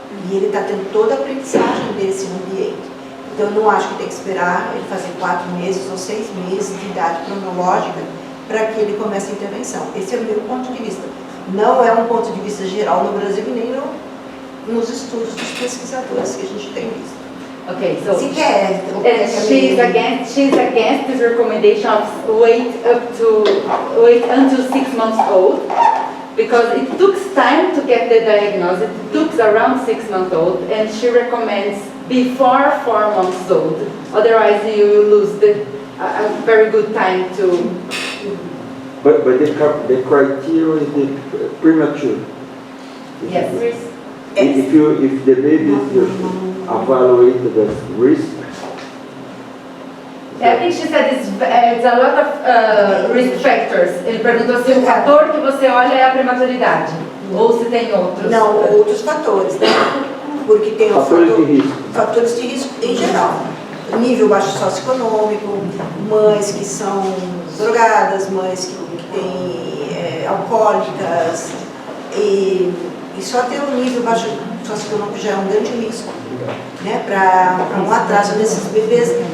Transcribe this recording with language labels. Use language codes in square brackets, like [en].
[pt] E ele está tendo toda a aprendizagem desse ambiente. Então eu não acho que tem que esperar ele fazer 4 meses ou 6 meses de idade cronológica para que ele comece a intervenção. Esse é o meu ponto de vista. Não é um ponto de vista geral no Brasil e nem nos estudos dos pesquisadores que a gente tem visto. [en] Okay, so [pt] Se quer, [en] she's against this recommendation of wait until 6 months old, because it took time to get the diagnosis. It took around 6 months old, and she recommends before 4 months old. Otherwise, you will lose a very good time to. But the criteria is the premature. Yes. If the baby is evaluated as risk. I think she said it's a lot of risk factors. [pt] Ele perguntou se o fator que você olha é a prematuridade ou se tem outros. Não, outros fatores, né? Porque tem fatores de risco em geral. Nível baixo socioeconômico, mães que são drogadas, mães que têm alcoólicas, e só ter um nível baixo socioeconômico já é um grande risco, né, para um atraso nesses bebês.